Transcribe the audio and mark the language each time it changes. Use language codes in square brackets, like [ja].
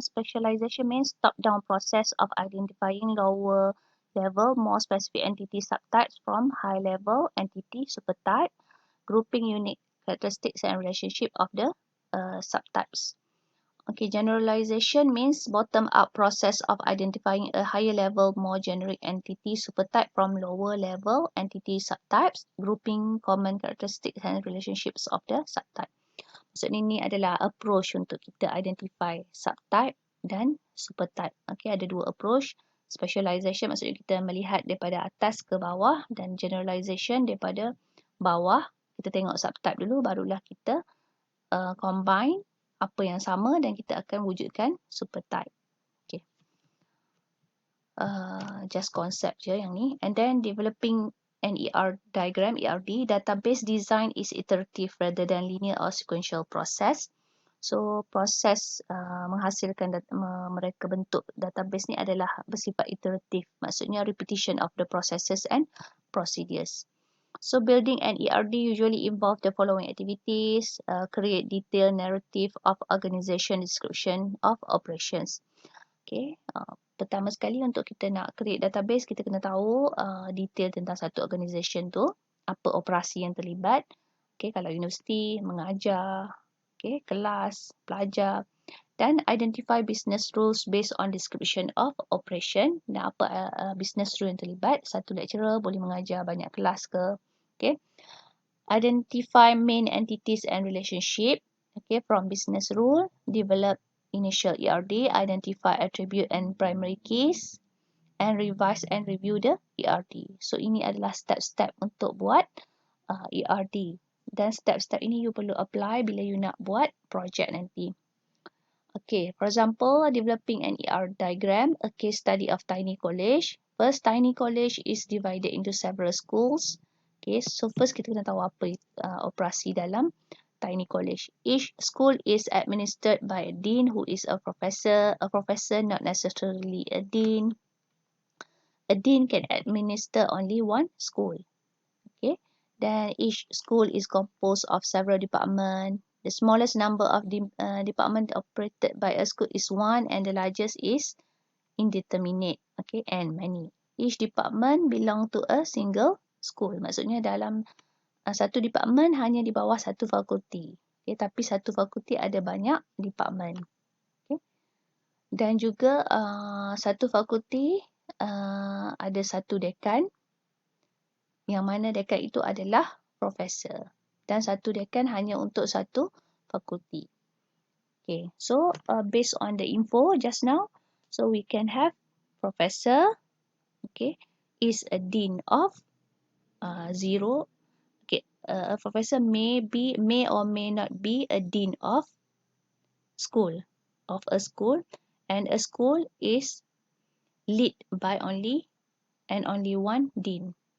[en] Specialization means top-down process of identifying lower level, more specific entity subtypes from high-level entity supertype, grouping unique characteristics and relationship of the subtypes. Okay, generalization means bottom-up process of identifying a higher level, more generic entity supertype from lower level entity subtypes, grouping common characteristics and relationships of the subtype. [ms] Maksudnya ini adalah approach untuk kita identify subtype dan supertype. Okay, ada dua approach. Specialization maksudnya kita melihat daripada atas ke bawah, dan generalization daripada bawah. Kita tengok subtype dulu, barulah kita combine apa yang sama dan kita akan wujudkan supertype. Okay. Just concept je yang ni. [en] And then developing an ER diagram, ERD, database design is iterative rather than linear or sequential process. [ms] So proses menghasilkan mereka bentuk database ni adalah bersifat iteratif. [en] Maksudnya repetition of the processes and procedures. So building an ERD usually involve the following activities: create detailed narrative of organization, description of operations. [ms] Okay, pertama sekali untuk kita nak create database, kita kena tahu detail tentang satu organisation tu, apa operasi yang terlibat. [en] Okay, [ms] kalau universiti, mengajar, okay, kelas, pelajar, dan [en] identify business rules based on description of operation. [ms] Dan apa business rule yang terlibat, satu lecturer boleh mengajar banyak kelas ke. [en] Okay, identify main entities and relationship. Okay, from business rule, develop initial ERD, identify attribute and primary keys, and revise and review the ERD. [ms] So ini adalah step-step untuk buat ERD. Dan step-step ini you perlu apply bila you nak buat project nanti. [en] Okay, for example, developing an ER diagram, a case study of tiny college. First, tiny college is divided into several schools. Okay, so first [ms] kita kena tahu apa operasi dalam tiny college. [en] Each school is administered by a dean who is a professor not necessarily a dean. A dean can administer only one school. Okay, then each school is composed of several departments. The smallest number of departments operated by a school is 1 and the largest is indeterminate. Okay, and many. Each department belong to a single school. [ms] Maksudnya dalam satu department hanya di bawah satu fakulti. Okay, tapi satu fakulti ada banyak department. Okay. Dan juga satu fakulti ada satu dekan, yang mana dekan itu adalah profesor. Dan satu dekan hanya untuk satu fakulti. [en] Okay, so based on the info just now, so we can have professor, okay, is a dean of 0. Okay, a professor may or may not be a dean of a school, and a school is led by only one dean.